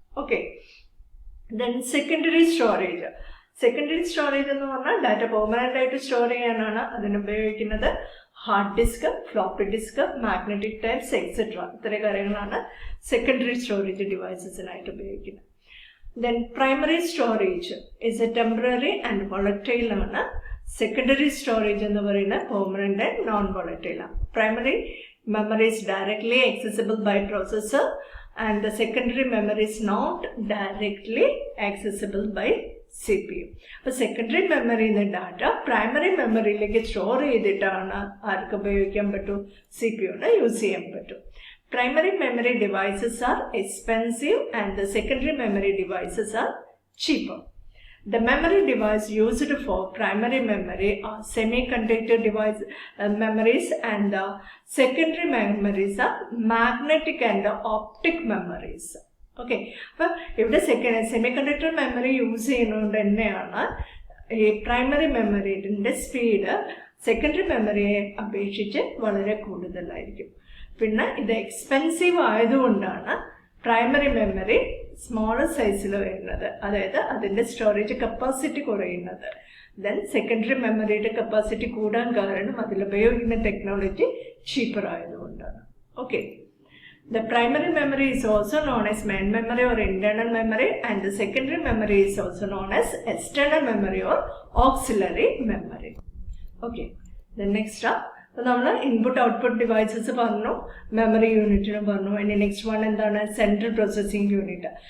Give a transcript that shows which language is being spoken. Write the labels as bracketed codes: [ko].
[ml] Okay, then secondary storage. Secondary storage എന്ന് പറഞ്ഞാൽ data permanent ആയിട്ട് സ്റ്റോർ ചെയ്യാനാണ് അതിനുപയോഗിക്കുന്നത്. Hard disk, floppy disk, magnetic types etcetera ഇത്രയും കാര്യങ്ങളാണ് സെക്കൻഡറി സ്റ്റോറേജ് ഡിവൈസസിനായിട്ട് ഉപയോഗിക്കുന്നത്. [en] Then primary storage is a temporary and volatile ആണ്. Secondary storage [ml] എന്ന് പറയുന്നത് [en] permanent and non-volatile ആണ്. Primary memory is directly accessible by processor and the secondary memory is not directly accessible by CPU. [ml] അപ്പോൾ secondary മെമ്മറിയിൽ നിന്ന് data primary മെമ്മറിയിലേക്ക് store ചെയ്തിട്ടാണ് ആർക്ക് ഉപയോഗിക്കാൻ പറ്റും, CPU-ന് യൂസ് ചെയ്യാൻ പറ്റും. [en] Primary memory devices are expensive and the secondary memory devices are cheaper. The memory device used for primary memory are semiconductor device memories and the secondary memories are magnetic and optic memories. [ml] Okay, അപ്പോൾ ഇവിടെ semiconductor memory use ചെയ്യുന്നതുകൊണ്ട് തന്നെയാണ് ഈ primary മെമ്മറിയുടെ speed secondary മെമ്മറിയെ അപേക്ഷിച്ച് വളരെ കൂടുതലായിരിക്കും. പിന്നെ ഇത് എക്സ്പെൻസീവ് ആയതുകൊണ്ടാണ് പ്രൈമറി മെമ്മറി സ്മോളർ സൈസിൽ വരുന്നത്, അതായത് അതിൻ്റെ സ്റ്റോറേജ് കപ്പാസിറ്റി കുറയുന്നത്. ദെൻ സെക്കൻഡറി മെമ്മറിയുടെ കപ്പാസിറ്റി കൂടാൻ കാരണം അതിലുപയോഗിക്കുന്ന ടെക്നോളജി ചീപ്പർ ആയതുകൊണ്ടാണ്. [en] Okay, the primary memory is also known as main memory or internal memory and the secondary memory is also known as external memory or auxiliary memory. Okay, the next up Input output devices, memory unit, and the next one is central processing unit.